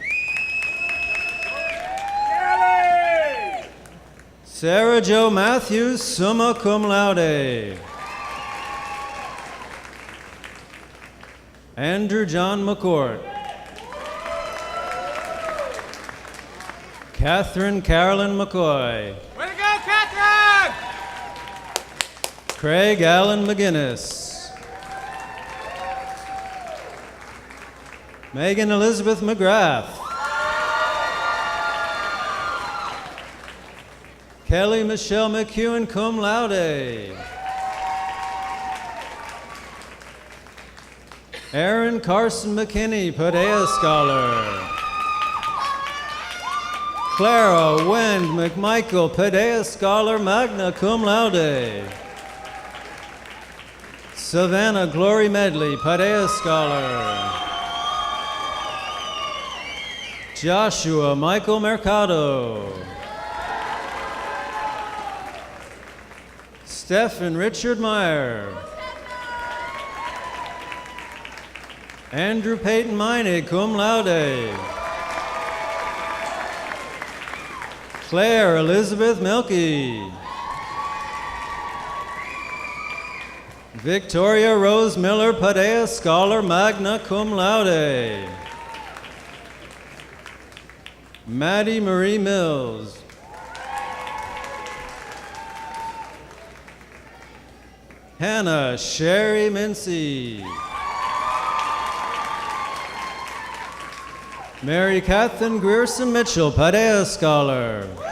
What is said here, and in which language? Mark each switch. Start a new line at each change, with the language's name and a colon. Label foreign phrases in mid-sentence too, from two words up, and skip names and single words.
English: Sarah Jo Matthews,
Latin: summa cum laude.
English: Andrew John McCourt. Catherine Carolyn McCoy. Way to go, Catherine! Craig Allen McGinnis. Megan Elizabeth McGrath. Kelly Michelle McEwen,
Latin: cum laude.
English: Aaron Carson McKinney, Padea Scholar. Clara Wend McMichael, Padea Scholar,
Latin: magna cum laude.
English: Savannah Glory Medley, Padea Scholar. Joshua Michael Mercado. Stephen Richard Meyer. Andrew Peyton Mine,
Latin: cum laude.
English: Claire Elizabeth Milkey. Victoria Rose Miller, Padea Scholar,
Latin: magna cum laude.
English: Maddie Marie Mills. Hannah Sherry Mincy. Mary Catherine Grierson Mitchell, Padea Scholar.